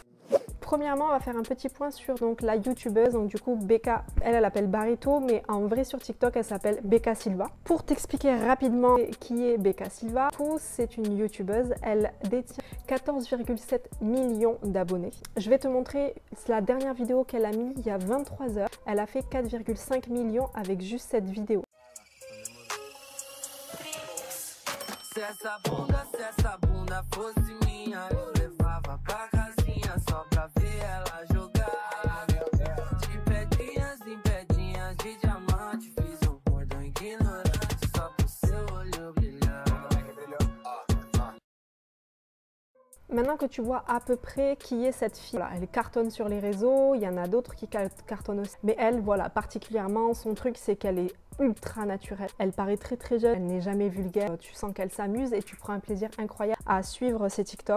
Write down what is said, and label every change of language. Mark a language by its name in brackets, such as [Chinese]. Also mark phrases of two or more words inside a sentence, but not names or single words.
[French] Premièrement, on va faire un petit point sur donc, la youtubeuse, donc du coup Becca, elle appelle Barreto, mais en vrai sur TikTok elle s'appelle Becca Silva. Pour t'expliquer rapidement qui est Becca Silva, c'est une youtubeuse, elle détient 14,7 millions d'abonnés. Je vais te montrer la dernière vidéo qu'elle a mise il y a 23 heures, elle a fait 4,5 millions avec juste cette vidéo. [Portuguese] Se essa bunda fosse minha, eu levava pra casinha só pra ver ela jogar. De pedrinhas em pedrinhas de diamante, fiz cordão ignorante só pro seu olho brilhar. [French] Maintenant que tu vois à peu près qui est cette fille, voilà, elle cartonne sur les réseaux, il y en a d'autres qui cartonnent aussi. Mais elle, voilà, particulièrement, son truc c'est qu'elle est ultra naturelle. Elle paraît très jeune, elle n'est jamais vulgaire, tu sens qu'elle s'amuse et tu prends un plaisir incroyable à suivre ses TikTok.